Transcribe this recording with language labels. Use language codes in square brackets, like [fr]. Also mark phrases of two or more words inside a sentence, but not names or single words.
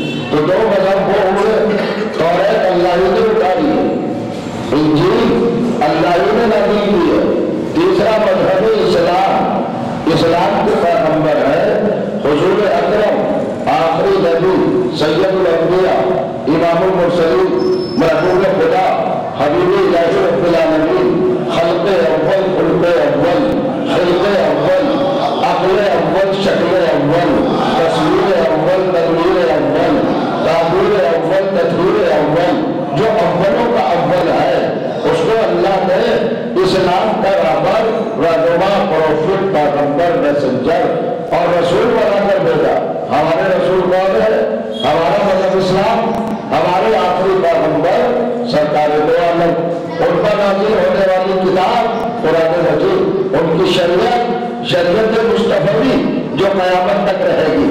[ur] تو دو مذہب وہ ہوئے، توریت اللہ ہی نے اتاری ہے، انجیل اللہ ہی نے نازل کی ہے۔ تیسرا مذہب اسلام، اسلام کے پیغمبر ہے حضور اکرم، آخری نبی، سید الانبیاء، امام المرسلین، محبوب خدا، حبیب الہی [ar] رب العالمین، [ur] خلق اول، خلق اول، خلق اول، عقل اول، شکل اول، تصویر اول، تدبیر اول، تعبیر اول، تدبیر اول، جو اولوں کا اول ہے، اس کو اللہ نے اسلام کا رہبر، رہنما، پروفٹ، پیغمبر، میسنجر اور رسول بنا کر بھیجا۔ ہمارے رسول کون ہے؟ ہمارا مذہب اسلام، ہمارے آخری پیغمبر سرکار دو عالم، ان پر نازل ہونے والی کتاب قرآن مجید، ان کی شریعت مصطفی جو قیامت تک رہے گی۔